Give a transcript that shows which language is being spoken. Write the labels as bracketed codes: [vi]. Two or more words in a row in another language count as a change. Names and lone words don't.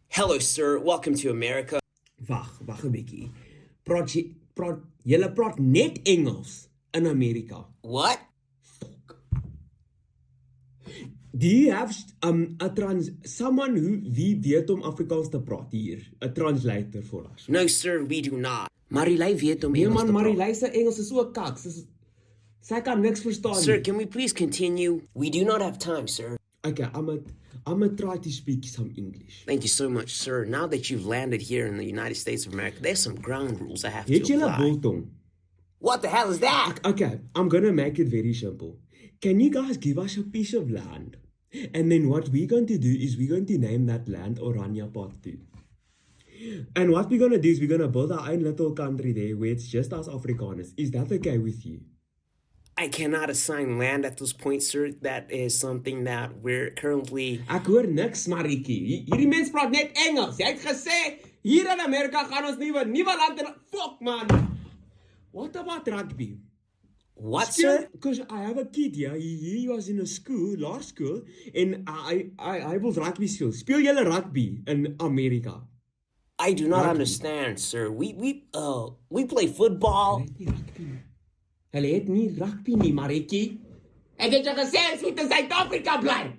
[en] Hello, sir. Welcome to America. [af] Wag 'n bietjie. Julle praat net Engels in Amerika. [en] What? Do you have someone [af] wie weet om Afrikaans te praat hier? [en] 'n translator for us. No, sir, we do not. [af] Marilei weet om Nee Engels man, te praat. Marilei se Engels is so kak. Sy kan niks verstaan [en] Sir, [af] nie. [en] can we please continue? We do not have time, sir. Okay, I'm gonna try to speak some English. Thank you so much, sir. Now that you've landed here in the United States of America, there's some ground rules I have [af] Het [en] to [af] julle [en] apply. [af] biltong? [en] What the hell is that? Okay, I'm gonna make it very simple. Can you guys give us a piece of land? And then what we're going to do is we're going to name that land Oranje Part 2. And what we're going to do is we're going to build our own little country there where it's just us Afrikaners. Is that okay with you? I cannot assign land at this point, sir. That is something that we're currently... [af] Ek hoor niks, Marikie. Hierdie mens praat net Engels. Jy het gesê, hier in Amerika gaan ons nuwe land in... [en] Fuck, man! What about rugby? What, sir? Because I have a kid here. He was in a school, law school, and I [af] wil rugby speel. Speel julle rugby in Amerika? [en] I do not Rugby. understand, sir. We play football. [af] Hulle het nie rugby nie, Maretjie. Ek het jou gesê ons moet in Suid-Afrika bly.